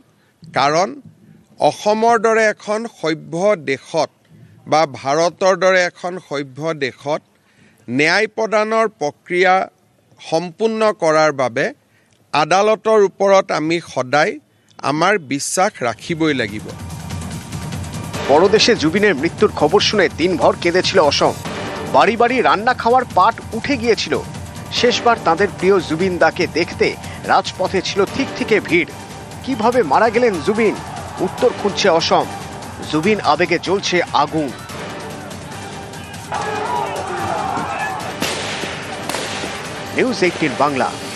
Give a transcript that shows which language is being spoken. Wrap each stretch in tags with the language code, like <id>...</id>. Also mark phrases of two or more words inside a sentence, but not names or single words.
<as>কাৰণ অসমৰ দৰে এখন সভ্য দেশত বা ভাৰতৰ দৰে এখন সভ্য দেশত ন্যায় প্ৰদানৰ প্ৰক্ৰিয়া সম্পূৰ্ণ কৰাৰ বাবে আদালতৰ ওপৰত আমি সদায় আমাৰ বিশ্বাস ৰাখিবই লাগিব।</as> <bn>পরদেশে জুবিনের মৃত্যুর খবর শুনে দিনভর কেঁদেছিল অসম। বাড়ি বাড়ি রান্না খাওয়ার পাট উঠে গিয়েছিল। শেষবার তাদের প্রিয় জুবিন দাকে দেখতে রাজপথে ছিল ঠিক ভিড়। কিভাবে মারা গেলেন জুবিন, উত্তর খুঁজছে অসম। জুবিন আবেগে জ্বলছে আগুন। নিউজ 18 বাংলা।</bn>